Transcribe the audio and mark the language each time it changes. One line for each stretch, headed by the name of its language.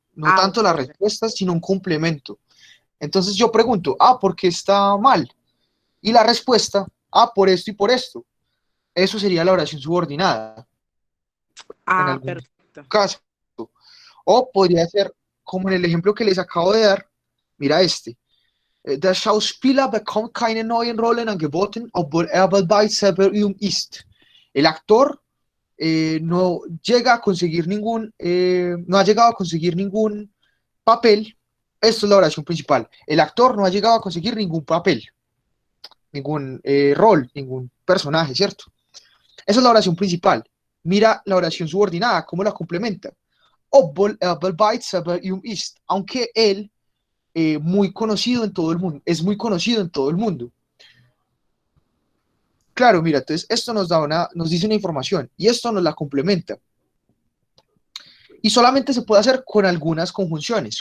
Spanish: No tanto las respuestas, sino un complemento. Entonces yo pregunto, ¿por qué está mal? Y la respuesta, por esto y por esto. Eso sería la oración subordinada. En algún Perfecto. caso. O podría ser, como en el ejemplo que les acabo de dar, mira este.
German: Der Schauspieler bekommt keine neuen Rollen angeboten, obwohl er weltweit sehr berühmt ist.
Spanish: El actor no llega a conseguir no ha llegado a conseguir ningún papel. Esto es la oración principal. El actor no ha llegado a conseguir ningún papel, ningún rol, ningún personaje, ¿cierto? Esa es la oración principal. Mira la oración subordinada, cómo la complementa.
German: Obwohl er weltweit sehr berühmt ist.
Spanish: Aunque él muy conocido en todo el mundo, es muy conocido en todo el mundo. Claro, mira, entonces esto nos dice una información y esto nos la complementa. Y solamente se puede hacer con algunas conjunciones.